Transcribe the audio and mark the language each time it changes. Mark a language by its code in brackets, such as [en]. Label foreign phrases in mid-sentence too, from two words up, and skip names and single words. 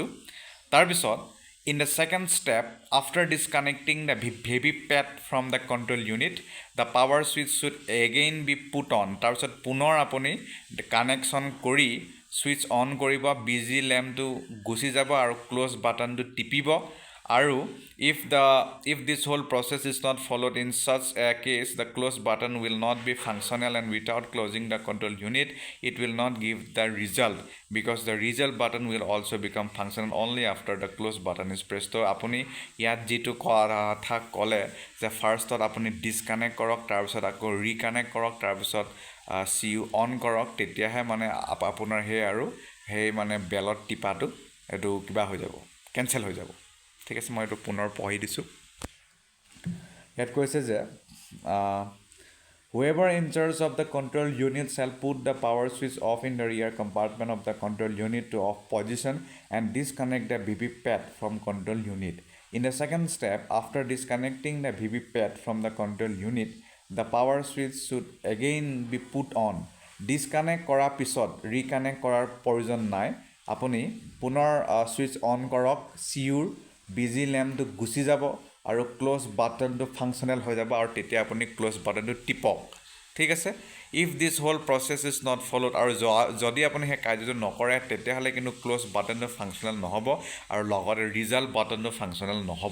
[en] তাৰপিছত in the second step, after disconnecting the VVPAT from the control unit, the power switch should again be put on. [as] তাৰপিছত পুনৰ আপুনি কানেকশ্যন কৰি ছুইচ অন কৰিব, বিজি লেম্পটো গুচি যাব আৰু ক্ল'জ বাটনটো টিপিব। [en] আৰু if this whole process is not followed, in such a case the close button will not be functional, and without closing the control unit it will not give the result, because the result button will also become functional only after the close button is pressed. [as] তো আপুনি ইয়াত যিটো কথা ক'লে যে ফাৰ্ষ্টত আপুনি ডিছকানেক্ট কৰক, তাৰপিছত আকৌ ৰিকানেক্ট কৰক, তাৰপিছত চিউ অন কৰক, তেতিয়াহে মানে আপোনাৰ সেই মানে বেলত টিপাটো এইটো কিবা হৈ যাব, কেঞ্চেল হৈ যাব। ঠিক আছে, মই এইটো পুনৰ পঢ়ি দিছোঁ। ইয়াত কৈছে যে [en] whoever in charge of the control unit shall put the power switch off in the rear compartment of the control unit to off position and disconnect the VVPAT from control unit. In the second step, after disconnecting the VVPAT from the control unit, the power switch should again be put on. [as] ডিছকানেক্ট কৰাৰ পিছত ৰিকানেক্ট কৰাৰ প্ৰয়োজন নাই, আপুনি পুনৰ ছুইচ অন কৰক, চিউৰ বিজি লেম্পটো গুচি যাব আৰু ক্ল'জ বাটনটো ফাংচনেল হৈ যাব, আৰু তেতিয়া আপুনি ক্ল'জ বাটনটো টিপক। ঠিক আছে। [en] if this whole process is not followed, [as] আৰু যদি আপুনি সেই কাৰ্যটো নকৰে, তেতিয়াহ'লে কিন্তু ক্ল'জ বাটনটো ফাংচনেল নহ'ব আৰু লগতে ৰিজাল্ট বাটনটো ফাংচনেল নহ'ব।